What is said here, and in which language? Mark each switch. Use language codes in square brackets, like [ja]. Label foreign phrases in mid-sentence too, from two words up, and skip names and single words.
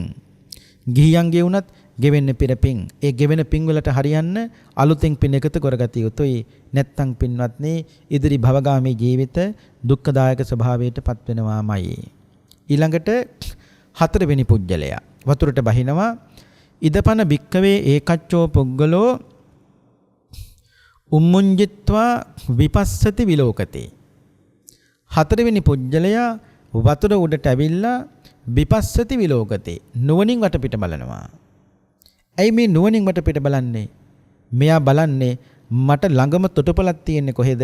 [si] ගිහියන්ගේ වුණත් ගෙවෙන්නේ පෙරපින්. ඒ ගෙවෙන පින් වලට හරියන්න අලුතෙන් පින් එකතු කරගatiya යුතුයි. නැත්තම් පින්වත්නි ඉදිරි භවගාමී ජීවිත දුක්ඛදායක ස්වභාවයට පත් වෙනවාමයි. ඊළඟට හතරවෙනි පුජ්‍යලයා වතුරට බහිනවා [pi] ඉදපන භික්කවේ ඒකච්චෝ පුග්ගලෝ උම්මුංජිත්වා විපස්සති විලෝකති. [si] හතරවෙනි පුජ්‍යලයා වතුර උඩට ඇවිල්ලා [pi] විපස්සති විලෝකති [si] නුවණින් වටපිට බලනවා. ඇයි මේ නුවණින් වටපිට බලන්නේ? මෙයා බලන්නේ මට ළඟම තොටුපළක් තියෙන්නේ කොහෙද?